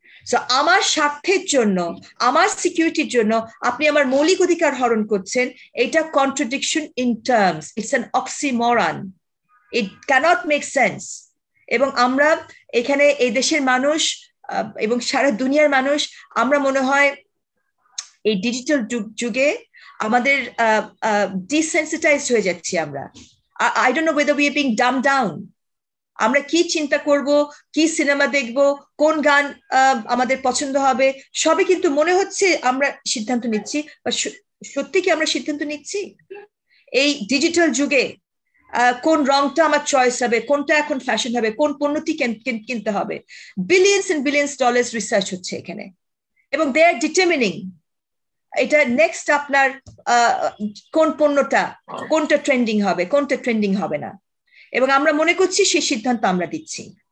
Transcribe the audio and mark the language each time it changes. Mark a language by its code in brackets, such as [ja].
[bn] So আমার স্বার্থের জন্য, আমার সিকিউরিটির জন্য আপনি আমার মৌলিক অধিকার হরণ করছেন, এটা [en] Contradiction in terms, it's an oxymoron, it can't make sense. [bn] এবং আমরা এখানে এই দেশের মানুষ এবং সারা দুনিয়ার মানুষ, আমরা মনে হয় এই ডিজিটাল যুগে আমাদের ডিসেন্সিটাইজড হয়ে যাচ্ছি আমরা। [en] I don't know whether we are being dumbed down. [bn] আমরা কি চিন্তা করব, কি সিনেমা দেখব, কোন গান আমাদের পছন্দ হবে, সবই কিন্তু মনে হচ্ছে আমরা সিদ্ধান্ত নিচ্ছি। সত্যি কি আমরা সিদ্ধান্ত নিচ্ছি? এই ডিজিটাল যুগে কোন রংটা আমার চয়েস হবে, কোনটা এখন ফ্যাশন হবে, কোন পণ্যটি কিনতে হবে, [en] billions and billions dollars [bn] research হচ্ছে এখানে, এবং [en] they are determining [bn] এটা নেক্সট আপনার কোন পণ্যটা, কোনটা ট্রেন্ডিং হবে, কোনটা ট্রেন্ডিং হবে না, এবং আমরা মনে করছি সেই সিদ্ধান্ত আমরা দিচ্ছি।